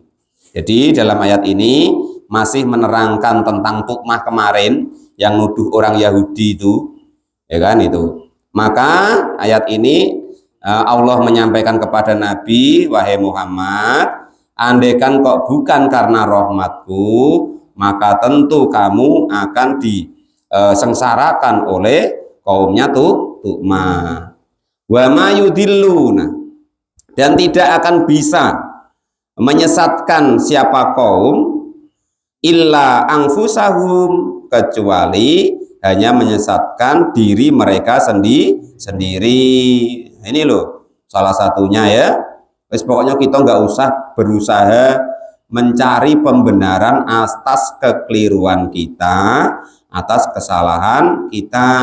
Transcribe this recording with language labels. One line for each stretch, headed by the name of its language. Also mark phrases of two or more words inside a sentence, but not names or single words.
Indonesian: Jadi dalam ayat ini masih menerangkan tentang Tu'mah kemarin yang nuduh orang Yahudi itu, ya kan itu. Maka ayat ini Allah menyampaikan kepada Nabi, wahai Muhammad, andaikan kok bukan karena rahmatku, maka tentu kamu akan disengsarakan oleh kaumnya Tu'mah.
Arabic: وما يضلون,
Indonesian: dan tidak akan bisa menyesatkan siapa kaum,
Arabic: إلا أنفسهم,
Indonesian: kecuali hanya menyesatkan diri mereka sendiri. Ini loh salah satunya ya. Wes pokoknya kita nggak usah berusaha mencari pembenaran atas kekeliruan kita, atas kesalahan kita.